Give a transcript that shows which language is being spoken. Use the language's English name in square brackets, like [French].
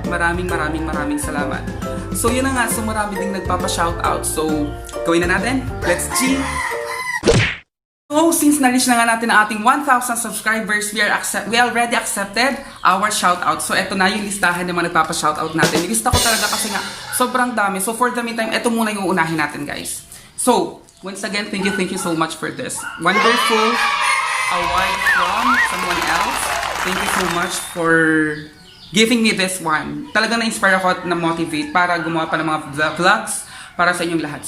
[Filipino] Maraming salamat. So yun na nga, so marami ding nagpapa-shoutout. So, gawin na natin. Let's G! So, since na-reach na nga natin ang ating 1,000 subscribers, [English] we already accepted our shoutout. [Filipino] So, eto na yung listahan ng mga nagpapa-shoutout natin. Nilista ko talaga kasi nga, sobrang dami. So, [English] for the meantime, [Filipino] eto muna yung uunahin natin, guys. [English] So, once again, thank you so much for this wonderful award from someone else. Thank you so much for giving me this one. [Filipino] Talagang na-inspire ako at na-motivate para gumawa pa ng mga vlogs para sa inyong lahat.